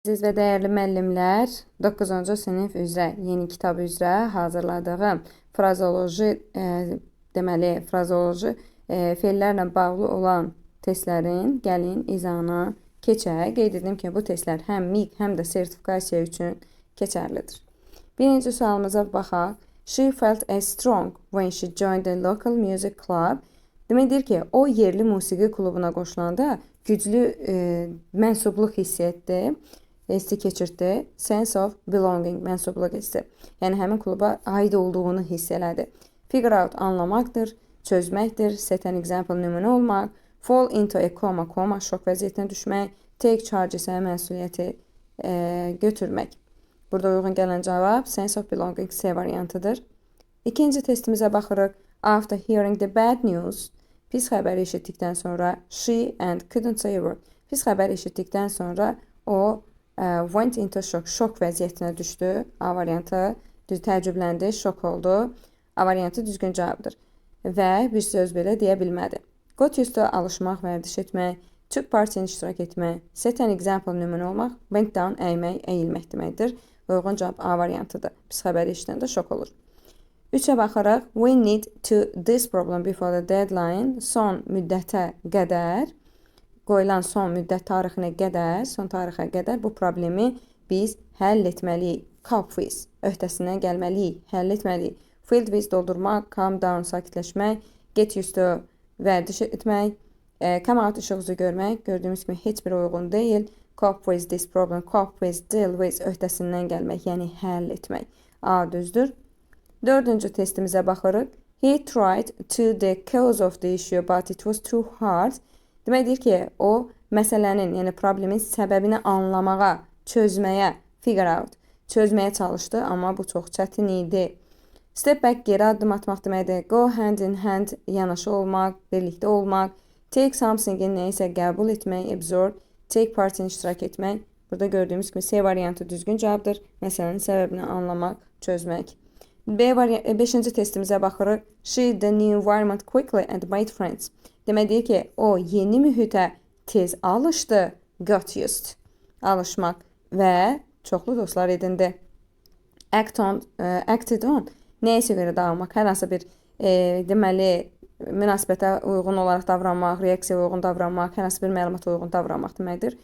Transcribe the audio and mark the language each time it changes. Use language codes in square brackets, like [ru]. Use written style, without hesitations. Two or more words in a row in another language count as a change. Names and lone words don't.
[az] Əziz və dəyərli müəllimlər, 9-cu sinif üzrə yeni kitab üzrə hazırladığım frazoloji, fellərlə bağlı olan testlərin gəlin izahına keçək. Qeyd edim ki, bu testlər həm MIQ, həm də sertifikasiya üçün keçərlidir. Birinci sualımıza baxaq. [en] She felt as strong when she joined the local music club. [az] Deməkdir ki, o yerli musiqi klubuna qoşulanda güclü mənsubluq hiss etdi. Hissi keçirdi. [en] Sense of belonging, [az] mənsubluq hissi. Yəni, həmin kluba aid olduğunu hiss elədi. [en] Figure out, [az] anlamaqdır, çözməkdir. [en] Set an example, [az] nümunə olmaq. [en] Fall into a coma, [az] şok vəziyyətinə düşmək. [en] Take charge [az] isə məsuliyyəti götürmək. Burada uyğun gələn cavab [en] sense of belonging [az] C variantıdır. İkinci testimizə baxırıq. [en] After hearing the bad news, [az] pis xəbəri eşitdikdən sonra [en] she and couldn't say a word. [az] Pis xəbəri eşitdikdən sonra o [en] went into shock, [az] şok vəziyyətinə düşdü. A variantı təəccübləndi, şok oldu. A variantı düzgün cavabdır. Və bir söz belə deyə bilmədi. [en] Got used to, [az] alışmaq, vərdiş etmək. [en] Took part in, [az] iştirak etmək. [en] Set an example, [az] nümunə olmaq. [en] Went down, [az] əymək, əyilmək deməkdir. Uyğun cavab A variantıdır. Pis xəbəri eşidəndə şok olur. 3-ə baxaraq, [en] we need to this problem before the deadline, [az] son müddətə qədər, qoyulan son müddət tarixinə qədər, son tarixə qədər bu problemi biz həll etməliyik. [en] Cope with, [az] öhdəsindən gəlməliyik, həll etməliyik. [en] Filled with, doldurmaq, calm down, sakitləşmək, get used to, [az] vərdiş etmək, [en] come out, [az] işıq üzü görmək, gördüyümüz kimi heç bir uyğun deyil. [en] Cope with this problem, cope with, deal with, [az] öhdəsindən gəlmək, yəni həll etmək. A düzdür. 4-cü testimizə baxırıq. [en] He tried to the cause of the issue, but it was too hard. [az] Deməkdir ki, o məsələnin, yəni problemin səbəbini anlamağa, çözməyə, [en] figure out, [az] çözməyə çalışdı, amma bu çox çətin idi. [en] Step back, [az] geri addım atmaq deməkdir. [en] Go hand in hand, [az] yanaşı olmaq, birlikdə olmaq. [en] Take something-in [az] nəyisə qəbul etmək, [en] absorb. Take part in, [az] iştirak etmək. Burada gördüyümüz kimi C variantı düzgün cavabdır. Məsələnin səbəbini anlamaq, çözmək. 5-ci testimizə baxırıq. [en] She the new environment quickly and made friends. [az] Deməkdir ki, o yeni mühitə tez alışdı, [en] got used, [az] alışmaq və çoxlu dostlar edindi. [en] Acted on, [az] nəyəsə görə davranmaq, hər hansı bir deməli, münasibətə uyğun olaraq davranmaq, reaksiyaya uyğun davranmaq, hər hansı bir məlumata uyğun davranmaq deməkdir.